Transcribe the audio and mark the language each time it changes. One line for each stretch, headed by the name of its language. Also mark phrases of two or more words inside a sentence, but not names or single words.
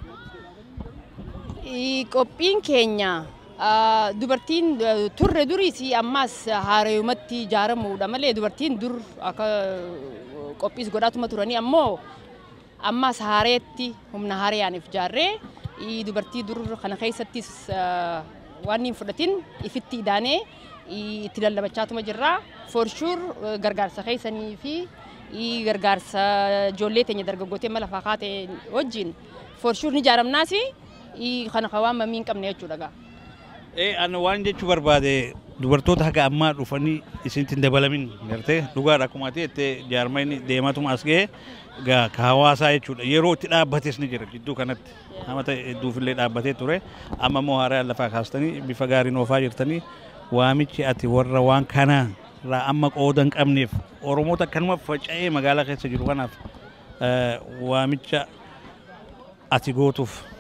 Oromo: Qophiin keenya dubartiin turre duriis ammas haarayumatti ijaaramuudha malee dubartiin dur akka qophiis godhaatuma turanii ammoo ammas haareetti humna haareyaaniif ijaarree dubartii dur kana keessattis waan hin fudhatin ifitti idaanee itti lallabachaatuma jirra.
English: For sure
Oromo: gargaarsa keessanii fi gargaarsa ijoollee teenya dargaggootii amma lafaa kaate wajjin
English: for sure
Oromo: ni ijaaramnaasi kana waan mamii hin qabne jechuudha. Ani waan jechuu barbaade dubartoota haga ammaa dhufanii isintti hin dabalamin gartee dhugaadha akkuma ta'e jaarmayni deematuma as ga'e ka hawaasaa jechuudha. Yeroo itti dhaabbates ni jira jidduu kanatti nama ta'e hedduufillee dhaabbatee ture amma immoo haaraa lafaa kaastanii bifa gaariin oofaa jirtanii waamichi ati warra waan kanaa irraa amma qooda hin qabneef Oromoota akkanuma faca'ee magaalaa keessa jiru kanaaf waamicha ati gootuuf.